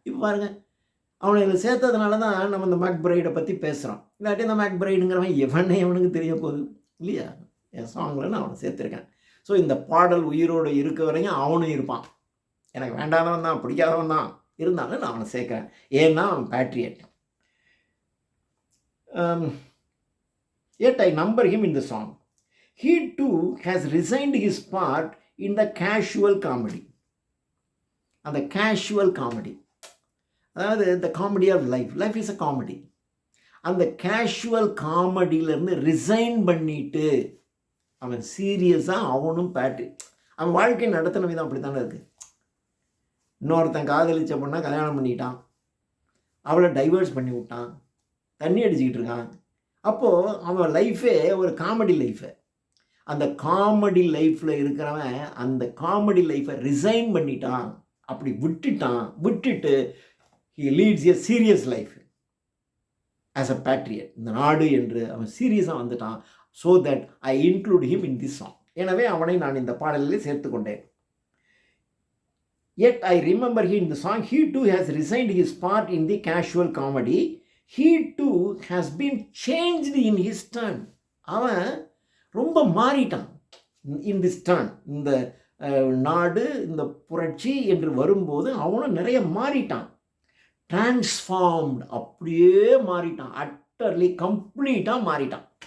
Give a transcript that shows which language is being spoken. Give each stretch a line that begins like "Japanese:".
Tamil: இப்போ பாருங்கள், அவனை இதில் சேர்த்ததுனால தான் நம்ம இந்த மேக்பிரைடை பற்றி பேசுகிறோம். இல்லாட்டி இந்த மேக்பிரைடுங்கிறவன் எவனுக்கு தெரிய போகுது இல்லையா? என் சாங்கில் நான் அவனை சேர்த்துருக்கேன். ஸோ இந்த பாடல் உயிரோடு இருக்க வரையும் அவனும் இருப்பான். எனக்கு வேண்டாதவன் தான், பிடிக்காதவன் தான், இருந்தாலும் நான் அவனை சேர்க்குறேன். ஏன்னா அவன் Patriot.
English: yet I number him in the song. He too has resigned his part in the casual comedy.
Tamil: அந்த கேஷுவல் காமெடி, அதாவது
English: the comedy of life. Life is a comedy.
Tamil: அந்த கேஷுவல் காமெடியிலேருந்து ரிசைன் பண்ணிட்டு அவன் சீரியஸாக அவனும் அவன் வாழ்க்கை நடத்தின விதம் அப்படி தானே இருக்குது. இன்னொருத்தன் காதலிச்ச பொண்ணா கல்யாணம் பண்ணிட்டான், அவளை டைவர்ஸ் பண்ணி விட்டான், தண்ணி அடிச்சுக்கிட்டு இருக்கான். அப்போது அவன் லைஃபே ஒரு காமெடி லைஃபு. அந்த காமெடி லைஃப்பில் இருக்கிறவன் அந்த காமெடி லைஃப்பை ரிசைன் பண்ணிட்டான், அப்படி விட்டுட்டு
English: he leads a serious life as a patriot.
Tamil: இந்த நாடு என்று அவன் சீரியஸாக வந்துட்டான்.
English: so that I include him in this song.
Tamil: எனவே அவனை நான் இந்த பாடலில் சேர்த்து கொண்டேன்.
English: yet I remember him in the song. He too has resigned his part in the casual comedy. He too has been changed in his turn.
Tamil: அவன் ரொம்ப மாறிட்டான்
English: in this turn.
Tamil: இந்த நாடு, இந்த புரட்சி என்று வரும்போது அவனும் நிறைய மாறிட்டான். டிரான்ஸ்ஃபார்ம்ட், அப்படியே மாறிட்டான். அட்டர்லி கம்ப்ளீட்டாக மாறிட்டான்.